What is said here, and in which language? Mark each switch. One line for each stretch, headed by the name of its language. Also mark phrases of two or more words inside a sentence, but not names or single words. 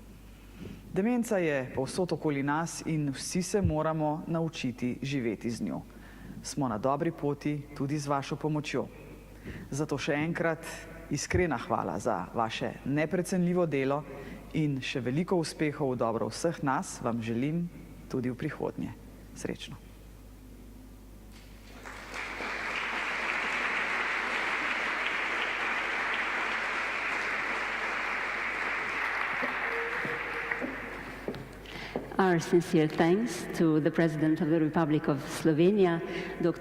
Slovenian: Demenca je povsod okoli nas in vsi se moramo naučiti živeti z njo. Smo na dobri poti tudi z vašo pomočjo. Zato še enkrat iskrena hvala za vaše neprecenljivo delo in še veliko uspehov v dobro vseh nas vam želim tudi v prihodnje. Srečno.
English: Our sincere thanks to the President of the Republic of Slovenia, Dr.